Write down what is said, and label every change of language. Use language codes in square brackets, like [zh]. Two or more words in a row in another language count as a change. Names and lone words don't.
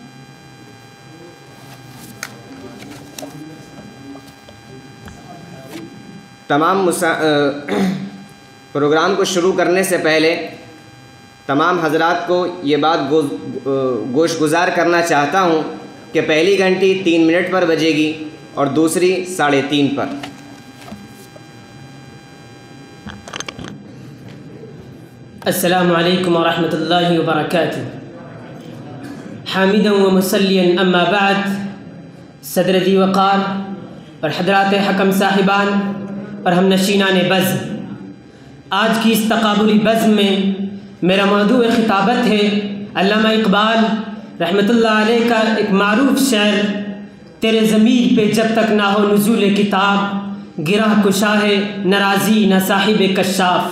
[ur] تمام پروگرام کو شروع کرنے سے پہلے تمام حضرات کو یہ بات گوش گزار کرنا چاہتا ہوں کہ پہلی گھنٹی 3 منٹ پر بجے گی اور دوسری 3:30 پر۔ [ar] السلام علیکم ورحمۃ اللہ وبرکاتہ۔ حامدا و مصلیا اما بعد، [ur] صدر ذی وقار اور حضرات حکم صاحبان اور ہم نشینان بزم، آج کی اس تقابلی بزم میں میرا موضوع خطابت ہے علامہ اقبال [ar] رحمۃ اللہ علیہ [ur] کا ایک معروف شعر، تیرے ضمیر پہ جب تک نہ ہو نزول کتاب، گرہ کشا ہے ناراضی نہ صاحب کشاف۔